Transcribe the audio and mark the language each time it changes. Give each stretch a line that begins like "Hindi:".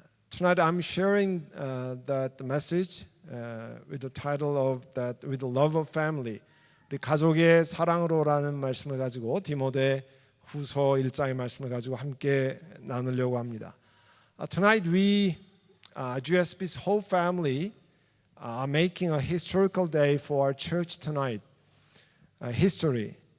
English: Tonight I'm sharing that message with the title of that with the love of family.
Korean: 우리 가족의 사랑으로라는 말씀을 가지고 디모데 후서 1장의 말씀을 가지고 함께 나누려고 합니다.
English: Tonight we, GSB's whole family, are making a historical day for our church tonight. History.